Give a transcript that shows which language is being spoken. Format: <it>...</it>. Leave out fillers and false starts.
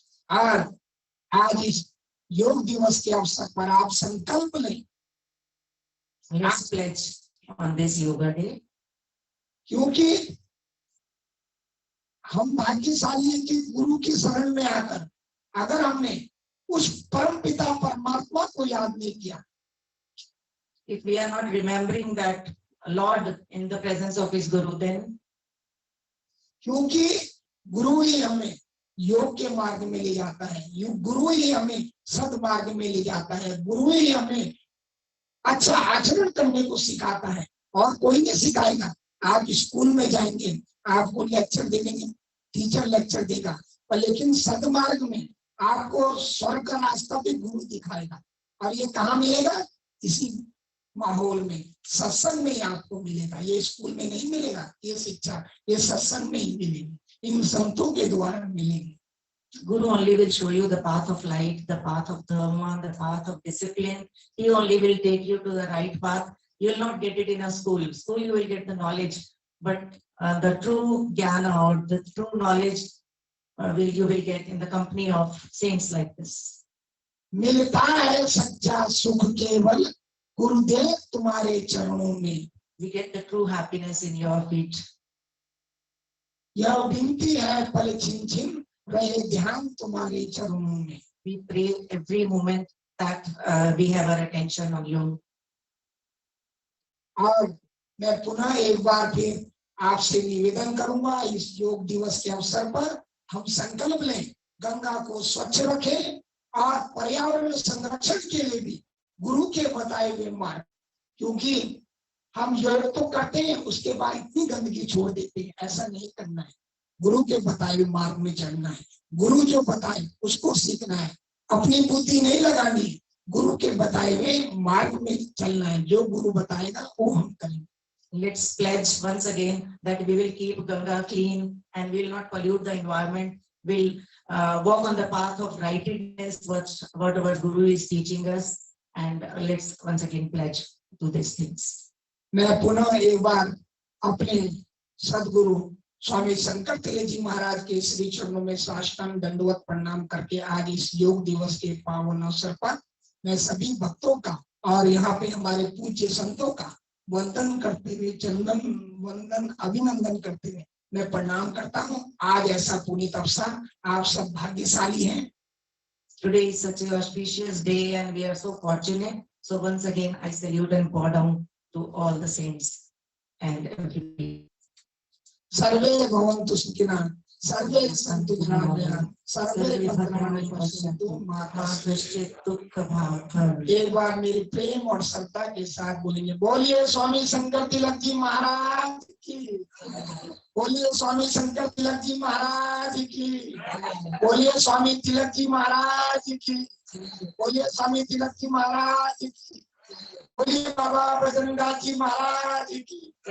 <hi>और आज इस योग दिवस के अवसर पर आप संकल्प लें।</hi> <en>Let's pledge on this yoga day.</en> <hi>क्योंकि हम भाग्यशाली हैं कि गुरु की शरण में आकर अगर हमने उस परम पिता परमात्मा को याद नहीं किया,</hi> <en>if we are not remembering that Lord in the presence of his Guru, then</en> <hi>क्योंकि गुरु ही हमें योग के मार्ग में ले जाता है, गुरु ही हमें सद्मार्ग में ले जाता है, गुरु ही हमें अच्छा आचरण करने को सिखाता है, और कोई नहीं सिखाएगा। आप स्कूल में जाएंगे, आपको लेक्चर देंगे, टीचर लेक्चर देगा, पर लेकिन सद्मार्ग में आपको स्वर्ग का रास्ता भी गुरु दिखाएगा। और ये कहाँ मिलेगा? इसी माहौल में, सत्संग में ही आपको मिलेगा। ये स्कूल में नहीं मिलेगा, ये शिक्षा ये सत्संग में ही मिलेगी, इन संतों के द्वारा मिलेगी।</hi> <en>Guru only will show you the path of light, the path of dharma, the path of discipline. He only will take you to the right path. You will not get it in a school. School you will get the knowledge, but the true jnana or the true knowledge you will get in the company of saints like this.</en> <hi>मिलता है सच्चा सुख केवल गुरुदेव तुम्हारे चरणों में।</hi> <en>We get the true happiness in your feet.</en> <hi>यह विनती है पल छिन छिन रहे ध्यान तुम्हारे चरणों में।</hi> <en>We pray every moment that we have our attention on you.</en> <hi>और मैं पुनः एक बार फिर आपसे निवेदन करूंगा, इस योग दिवस के अवसर पर हम संकल्प लें, गंगा को स्वच्छ रखें और पर्यावरण संरक्षण के लिए भी गुरु के बताए हुए मार्ग, क्योंकि हम योग तो करते हैं उसके बाद इतनी गंदगी छोड़ देते हैं, ऐसा नहीं करना है। गुरु के बताए हुए मार्ग में चलना है, गुरु जो बताए उसको सीखना है, अपनी बुद्धि नहीं लगानी, गुरु के बताए हुए मार्ग में चलना है। जो गुरु बताएगा वो हम करेंगे।</hi> <en>Let's pledge once again that we will keep Ganga clean and we will not pollute the environment. We'll walk on the path of righteousness, what our Guru is teaching us, and let's once again pledge to these things.</en> <hi>मैं पुनः एक बार अपने सदगुरु स्वामी शंकर तिलक जी महाराज के श्री चरणों में साष्टांग दंडवत प्रणाम करके आज इस योग दिवस के पावन अवसर पर मैं सभी भक्तों का और यहाँ पे हमारे पूज्य संतों का वंदन करते हुए, चंदन वंदन अभिनंदन करते हुए मैं प्रणाम करता हूँ। आज ऐसा पुनीत अवसर, आप सब भाग्यशाली हैं।</hi> <en>Today is such an auspicious day and we are so fortunate. So once again I salute and bow down to all the saints and everybody.</en> <sa>सर्वे भवन्तु सुखिनः, सर्वे सन्तु निरामयाः, सर्वे भद्राणि पश्यन्तु मा कश्चित् दुःखभाग्।</sa> <hi>एक बार मेरे प्रेम और श्रद्धा के साथ बोलेंगे, बोलिए स्वामी शंकर तिलक जी महाराज की, बोलिए स्वामी शंकर तिलक जी महाराज की, बोलिए स्वामी तिलक जी महाराज की, बोलिए स्वामी तिलक जी महाराज की, बोलिए बाबा बजरंगदास जी महाराज की।</hi>